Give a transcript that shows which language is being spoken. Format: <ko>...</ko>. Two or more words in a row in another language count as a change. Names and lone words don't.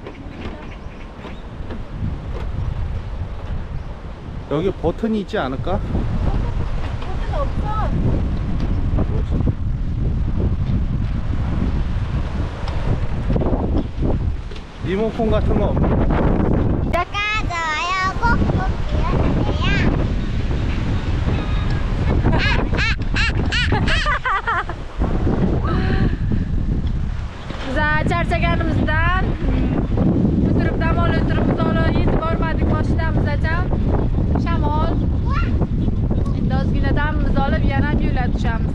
<ko>여기 버튼이 있지 않을까? 버튼 없어. 리모컨 같은 거 없나? 좋아요 꼭꼭 눌러주세요.</ko> <uz>Biz charchaganimizdan o'tirib dam olib uzoqroq yetib bormadik mashinamizgacha. Shamol. Endi ozgina damimizni olib yana yo'lga tushamiz.</uz>